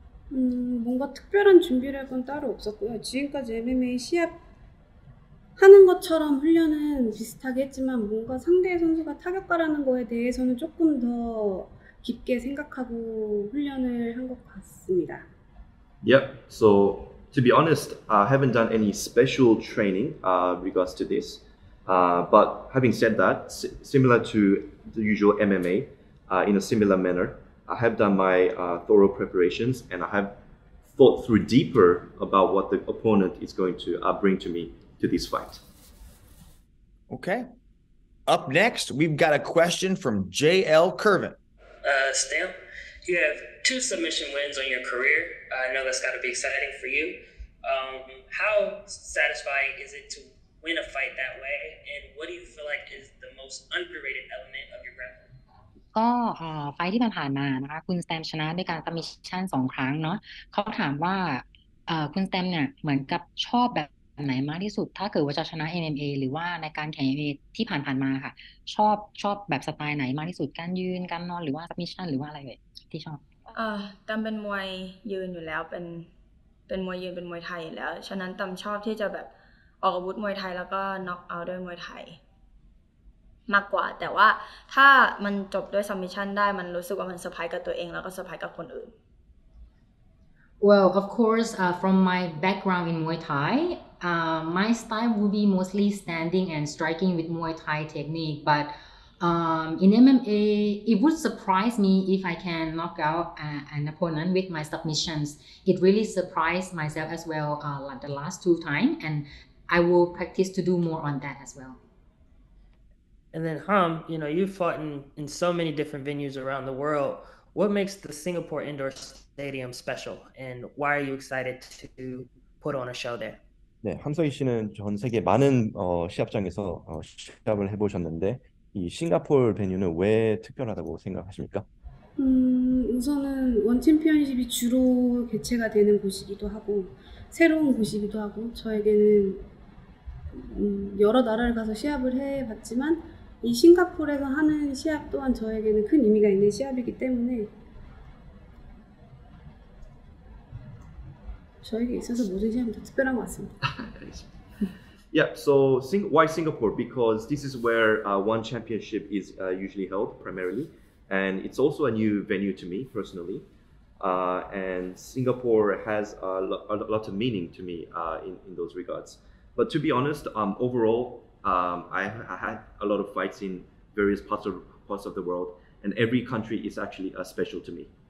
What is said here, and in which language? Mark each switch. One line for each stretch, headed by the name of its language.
Korean: 뭔가 특별한 준비를 건 따로 없었고요. 지금까지 MMA 시합 하는 것처럼 훈련은 비슷하게 했지만 뭔가 상대 선수가 타격가라는 거에 대해서는 조금 더 깊게 생각하고 훈련을 한 것 같습니다.
English: Yeah, so to be honest, I haven't done any special training regards to this. But having said that, similar to the usual MMA, in a similar manner, I have done my thorough preparations and I have thought through deeper about what the opponent is going to bring to me to this fight. Okay. Up next, we've got a question from J.L. Curvin. Stamp, you have 2 submission wins on your career. I know that's got to be exciting for you. How satisfying is it to win a fight that way, and what do you feel like is the most underrated element of your grappling?
Thai: ก็ไฟล์ที่ผ่านมานะคะคุณสแตมชนะด้วยการซับมิชชั่น2 ครั้งเนาะเขาถามว่าคุณสแตมเนี่ยเหมือนกับชอบแบบไหนมากที่สุดถ้าเกิดว่าจะชนะ MMA หรือว่าในการแข่ง MMA ที่ผ่านมาค่ะชอบแบบสไตล์ไหนมากที่สุดการยืนการนอนหรือว่าซับมิชชั่นหรือว่าอะไรเลยที่ชอบ ตำเป็นมวยยืนอยู่แล้วเป็นมวยยืนเป็นมวยไทยอยู่แล้วฉะนั้นตำชอบที่จะแบบออกอาวุธมวยไทยแล้วก็น็อกเอาท์ด้วยมวยไทยมากกว่าแต่ว่าถ้ามันจบด้วยซับมิชชั่นได้มันรู้สึกว่ามันเซอร์ไพรส์กับตัวเองแล้วก็เซอร์ไพรส์กับคนอื่น
English: Well, of course, from my background in Muay Thai, my style will be mostly standing and striking with Muay Thai technique. But in MMA, it would surprise me if I can knock out an opponent with my submissions. It really surprised myself as well like the last 2 times, and I will practice to do more on that as well. And then Ham, you fought in so many different venues around the world. What makes the Singapore Indoor Stadium special, and why are you excited to put on a show there?
Korean: 네, 함서희 씨는 전 세계 많은 시합장에서 시합을 해보셨는데 이 싱가포르 베뉴는 왜 특별하다고 생각하십니까? 우선은 원 챔피언십이 주로 개최가 되는 곳이기도 하고 새로운 곳이기도 하고 저에게는 여러 나라를 가서 시합을 해봤지만 이 싱가포르에서 하는 시합 또한 저에게는 큰 의미가 있는 시합이기 때문에 저에게 있어서 모든 시합이 다 특별한 것 같습니다.
English: Yeah, so why Singapore? Because this is where one championship is usually held primarily, and it's also a new venue to me personally. And Singapore has a lot of meaning to me in those regards. But to be honest, overall, I had a lot of fights in various parts of the world, and every country is actually special to me.